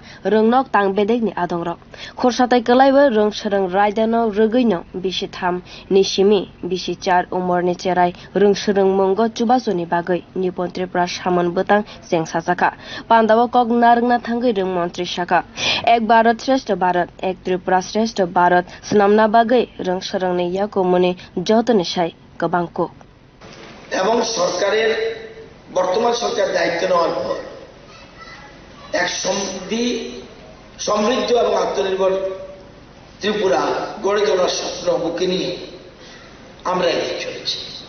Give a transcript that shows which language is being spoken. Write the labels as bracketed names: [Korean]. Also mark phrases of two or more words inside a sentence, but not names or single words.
[Kok Borok] rongnok tang bedek ni adongrok khorsatai kalaibo rungsarang raidano rugino bisi tham ni simi bisi 4 umorni cherai rungsarang mongo chubasoni bagai Nipon Tripura saman butang sengsajaka pandabo kok narngna thangai rongmantri shaka [Hindi] एक भारत श्रेष्ठ भारत एक त्रिपुरा श्रेष्ठ भारत [Kok Borok] ek Tripura Shrestha Bharat snamna bagai rungsarangni yakomuni jotoni sai kabangko [Bangla] এবং সরকারের বর্তমান সরকার দায়িত্ব নেওয়ার পর এক সমৃদ্ধ এবং আত্মনির্ভর ত্রিপুরা গড়ে তোলার স্বপ্ন বুকে নিয়ে আমরা এগিয়ে চলেছি।